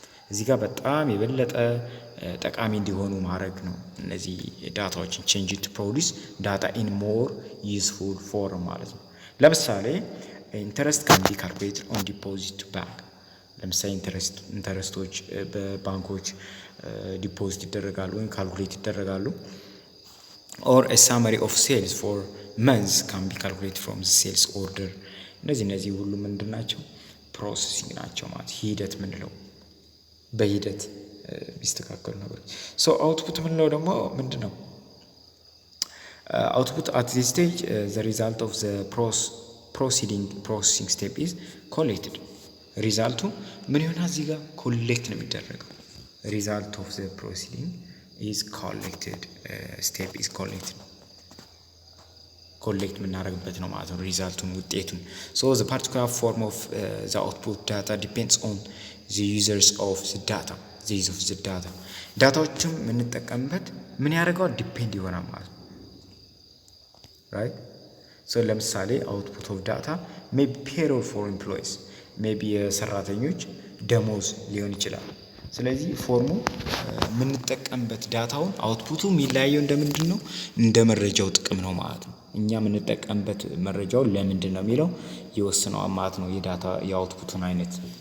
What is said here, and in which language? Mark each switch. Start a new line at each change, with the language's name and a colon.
Amharic: እዚህ ጋር በጣም የበለጠ ጠቃሚ እንዲሆኑ ማድረግ ነው። እነዚህ ዳታዎችን
English: change to produce data in more useful form
Amharic: ማለት ነው። ለምሳሌ
English: ኢንተረስት ካን ቢ ካልኩሌትድ ኦን ዲፖዚት ቱ ባንክ።
Amharic: ለምሳሌ ኢንተረስቶች በባንኮች ዲፖዚት ይደረጋሉ ወይም ካልኩሌት ይደረጋሉ።
English: ኦር ኤ ሳመሪ ኦፍ ሴልስ ፎር መንዝ ካን ቢ ካልኩሌትድ ፍሮም ሴልስ ኦርደር።
Amharic: እነዚህ ሁሉ ምንድን ናቸው? ፕሮሰሲንግ ናቸው ማለት ሂደት ምንለው በሂደት ቢስተካከሉ ነበር። ሶ አውትፑት ምንለው ደግሞ ምንድን ነው?
English: output at this stage the result of the processing step is collected.
Amharic: ሪዛልቱ ምን ይሆናል? እዚህ ጋር ኮሌክት ነው የሚደረገው።
English: result of the proceeding is collected.
Amharic: step is collected. ኮሌክት የምናደርግበት ነው ማለት ነው ሪዛልቱን ውጤቱን።
English: so the particular form of the output data depends on the users of the data. the use of the data
Amharic: ዳታዎችም የምንጠቀምበት ምን ያደርገዋል ዲፔንድ ይሆናል ማለት ነው።
English: right so
Amharic: ለምሳሌ
English: output of data may be payroll for employees, maybe
Amharic: የሰራተኞች ደሞዝ ሊሆን ይችላል። ስለዚህ ፎርሙ የምንጠቀምበት ዳታውን አውትፑቱ የሚለያየው እንደምንድን ነው እንደ መረጃው ጥቅም ነው ማለት ነው። እኛ የምንጠቀምበት መረጃው ለምንድን ነው የሚለው ይወስነዋል ማለት ነው የዳታ የአውትፑቱን አይነት።